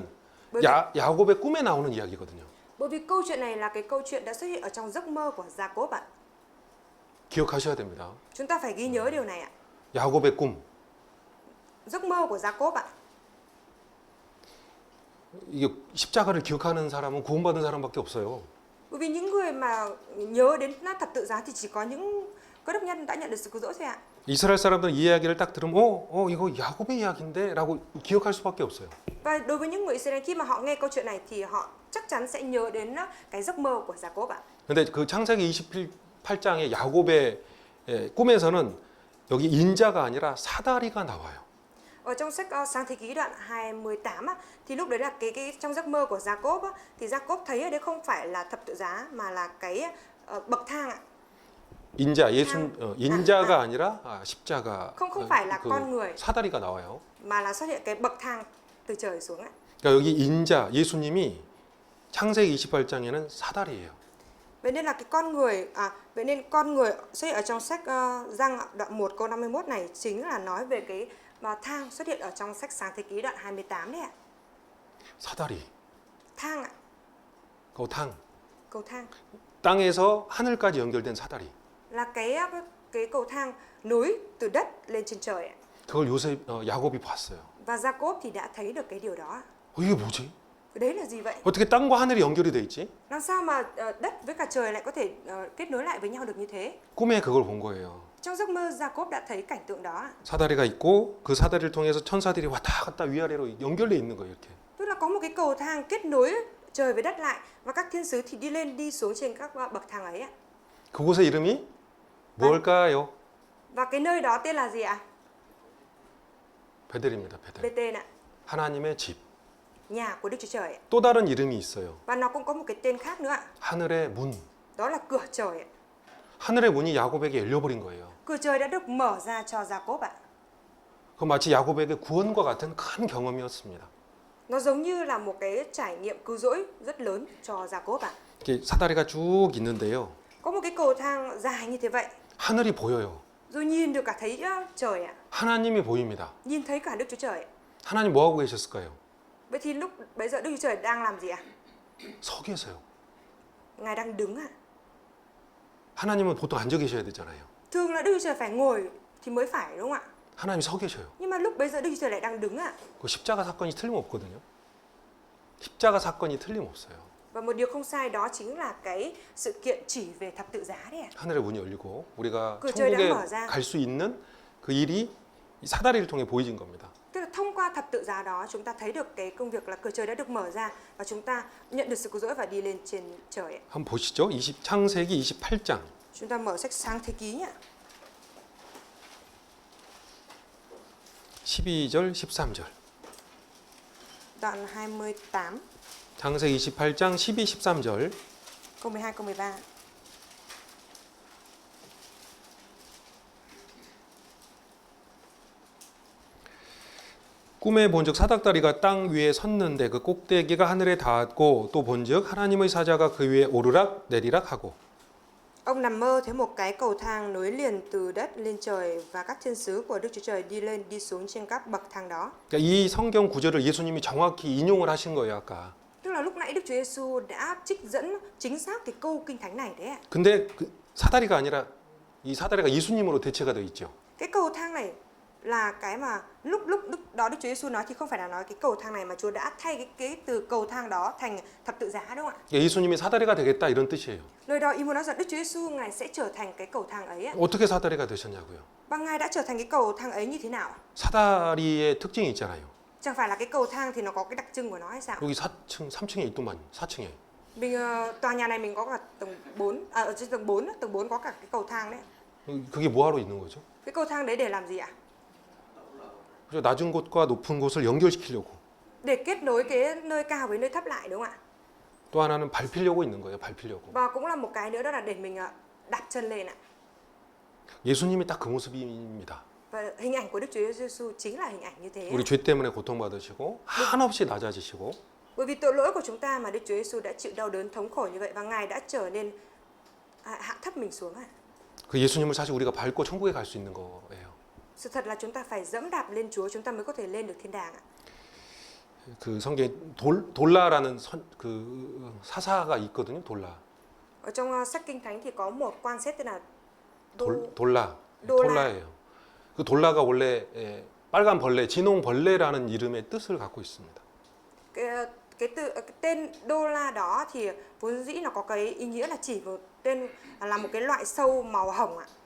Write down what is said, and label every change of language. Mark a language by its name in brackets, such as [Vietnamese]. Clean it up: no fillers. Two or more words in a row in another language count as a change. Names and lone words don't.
[Vietnamese] bởi, [Korean] 야곱의 꿈에 나오는 이야기거든요. [Vietnamese] bởi vì câu chuyện này là cái câu chuyện đã xuất hiện ở trong giấc mơ của Gia-cốp ạ. [Korean] 기억하셔야 됩니다. [Vietnamese] Chúng ta phải ghi nhớ điều này ạ. [Korean] 야곱의 꿈. [Vietnamese] Giấc mơ của Gia-cốp ạ. [Korean] 이게 십자가를 기억하는 사람은 구원받은 사람밖에 없어요. [Vietnamese] Bởi vì những người mà nhớ đến thập tự giá thì chỉ có những cơ đốc nhân đã nhận được sự cứu rỗi thôi ạ. [Korean] 이스라엘 사람들은 이 이야기를 딱 들으면 이거 야곱의 이야기인데라고 기억할 수밖에 없어요. [Vietnamese] Và đối với những người Israel khi mà họ nghe câu chuyện này thì họ chắc chắn sẽ nhớ đến cái giấc mơ của Gia-cốp ạ. [Korean] 근데 그 창세기 28장의 야곱의 꿈에서는 여기 인자가 아니라 사다리가 나와요. [Vietnamese] Ở trong sách Sáng Thế Ký đoạn 28 á, thì lúc đấy là cái trong giấc mơ của Gia-cốp á, thì Gia-cốp thấy ở đây không phải là thập tự giá mà là cái bậc thang ạ. [Korean] 인자 인자가 아니라 십자가. [Vietnamese] Không phải là con người [Korean] 사다리가 나와요. [Vietnamese] mà là xuất hiện cái bậc thang từ trời xuống ạ. [Korean] 그러니까 여기 인자 예수님이 창세기 28장에는 사다리예요. [Vietnamese] Vậy nên là cái con người vậy nên con người xuất hiện ở trong sách Giăng đoạn 1 câu 51 này chính là nói về cái thang xuất hiện ở trong sách Sáng Thế Ký đoạn 28 đấy ạ. [Korean] 사다리. [Vietnamese] Thang ạ. cầu thang. [Korean] 땅에서 하늘까지 연결된 사다리. [Vietnamese] Là cái cầu thang nối từ đất lên trên trời ạ. [Korean] 그걸 야곱이 봤어요. [Vietnamese] Và Gia-cốp thì đã thấy được cái điều đó. [Korean] 이게 뭐지? [Vietnamese] Đấy là gì vậy? [Korean] 어떻게 땅과 하늘이 연결이 돼 있지? [Vietnamese] Làm sao mà đất với cả trời lại có thể kết nối lại với nhau được như thế? [Korean] 꿈에 그걸 본 거예요. [Vietnamese] Trong giấc mơ Gia-cốp đã thấy cảnh tượng đó. [Korean] 사다리가 있고 그 사다리를 통해서 천사들이 왔다 갔다 위아래로 연결돼 있는 거예요, 이렇게. [Vietnamese] Tức là có một cái cầu thang kết nối trời với đất lại và các thiên sứ thì đi lên đi xuống trên các bậc thang ấy ạ. [Korean] 그곳의 이름이 뭘까요? [Vietnamese] Và cái nơi đó tên là gì ạ? [Korean] 베델입니다, 베델. [Vietnamese] Bê-tên ạ. [Korean] 하나님의 집. [Vietnamese] Nhà của Đức Chúa Trời ạ. [Korean] 또 다른 이름이 있어요. [Vietnamese] Và nó cũng có một cái tên khác nữa ạ. [Korean] 하늘의 문. [Vietnamese] Đó là cửa trời ạ. [Korean] 하늘의 문이 야곱에게 열려버린 거예요. [Vietnamese] Cửa trời đã được mở ra cho Gia-cốp ạ. [Korean] 그 마치 야곱에게 구원과 같은 큰 경험이었습니다. [Vietnamese] Nó giống như là một cái trải nghiệm cứu rỗi rất lớn cho Gia-cốp ạ. [Korean] 이렇게 사다리가 쭉 있는데요. [Vietnamese] Có một cái cầu thang dài như thế vậy. [Korean] 하늘이 보여요. [Vietnamese] Rồi nhìn được cả thấy trời ạ. [Korean] 하나님이 보입니다. [Vietnamese] Nhìn thấy cả Đức Chúa Trời ạ. [Korean] 하나님 뭐 하고 계셨을까요? [Vietnamese] Vậy thì lúc bấy giờ Đức Chúa Trời đang làm gì ạ? [Korean] 서 계세요. [Vietnamese] Ngài đang đứng ạ. [Korean] 하나님은 보통 앉아 계셔야 되잖아요. [Vietnamese] Thường là Đức Chúa Trời phải ngồi thì mới phải đúng không ạ? [Korean] 하나님이 서 계셔요. [Vietnamese] Nhưng mà lúc bây giờ Đức Chúa Trời lại đang đứng ạ. [Korean] 그 십자가 사건이 틀림없거든요. 십자가 사건이 틀림없어요. [Vietnamese] Và một điều không sai đó chính là cái sự kiện chỉ về thập tự giá đấy ạ. [Korean] 하늘의 문이 열리고 우리가 그 저희 천국에 [Vietnamese] đang mở ra. [Korean] 갈 수 있는 그 일이 이 사다리를 통해 보여진 겁니다. [Vietnamese] Tức là thông qua thập tự giá đó chúng ta thấy được cái công việc là cửa trời đã được mở ra và chúng ta nhận được sự cứu rỗi và đi lên trên trời ạ. [Korean] 한번 보시죠. 창세기 28장. [Vietnamese] Chúng ta mở sách Sáng Thế Ký nhé. [Korean] 12절 13절. [Vietnamese] Đoạn 28 [Korean] 창세기 28장 12, 13절. [Vietnamese] câu 12 câu 13. [Korean] 꿈에 본즉 사닥다리가 땅 위에 섰는데 그 꼭대기가 하늘에 닿았고 또 본즉 하나님의 사자가 그 위에 오르락 내리락 하고. [Vietnamese] Ông nằm mơ thấy một cái cầu thang nối liền từ đất lên trời và các thiên sứ của Đức Chúa Trời đi lên đi xuống trên các bậc thang đó. [Korean] 그러니까 이 성경 구절을 예수님이 정확히 인용을 하신 거예요, 아까. [Vietnamese] Tức là lúc nãy Đức Chúa Giêsu đã trích dẫn chính xác cái câu kinh thánh này đấy ạ. [Korean] 근데 그 사다리가 아니라 이 사다리가 예수님으로 대체가 되어 있죠. [Vietnamese] Cái cầu thang này là cái mà lúc đó Đức Chúa Giêsu nói thì không phải là nói cái cầu thang này mà Chúa đã thay cái từ cầu thang đó thành thập tự giá đúng không ạ? [Korean] 그러니까 예수님이 사다리가 되겠다 이런 뜻이에요. [Vietnamese] Lời đó ý muốn nói rằng Đức Chúa Giêsu ngài sẽ trở thành cái cầu thang ấy ạ. [Korean] 어떻게 사다리가 되셨냐고요? [Vietnamese] Và ngài đã trở thành cái cầu thang ấy như thế nào? [Korean] 사다리의 특징이 있잖아요. [Vietnamese] Chẳng phải là cái cầu thang thì nó có cái đặc trưng của nó hay sao? [Korean] 여기 4층, 3층에 있더만 4층에. [Vietnamese] Mình tòa nhà này mình có cả tầng 4 ở trên tầng 4 có cả cái cầu thang đấy. [Korean] 그게 뭐하러 있는 거죠? [Vietnamese] Cái cầu thang đấy để làm gì ạ? [Korean] 그죠? 낮은 곳과 높은 곳을 연결시키려고. [Vietnamese] Để kết nối cái nơi cao với nơi thấp lại đúng không ạ? [Korean] 또 하나는 밟히려고 있는 거예요. 밟히려고. [Vietnamese] Và cũng là một cái nữa đó là để mình đạp chân lên ạ. [Korean] 예수님이 딱 그 모습입니다. [Vietnamese] Và hình ảnh của Đức Chúa Giêsu chính là hình ảnh như thế. [Korean] 우리 죄 때문에 고통받으시고 한없이 낮아지시고 [Vietnamese] Bởi vì tội lỗi của chúng ta mà Đức Chúa Giêsu đã chịu đau đớn thống khổ như vậy và ngài đã trở nên hạ thấp mình xuống ạ. [Korean] 그 예수님을 사실 우리가 밟고 천국에 갈 수 있는 거예요. [Vietnamese] Sự thật là chúng ta phải dẫm đạp lên Chúa chúng ta mới có thể lên được thiên đàng ạ. [Korean] 그 성경에 돌라라는 그 사사가 있거든요. 돌라. [Vietnamese] Ở trong sách Kinh Thánh thì có một quan xét tên là [Korean] 돌라. 돌라. 돌라예요. 그 돌라가 원래 빨간 벌레, 진홍 벌레라는 이름의 뜻을 갖고 있습니다. [Vietnamese] cái tên đô la đó thì vốn dĩ nó có cái ý nghĩa là chỉ một tên là một cái loại sâu màu hồng ạ.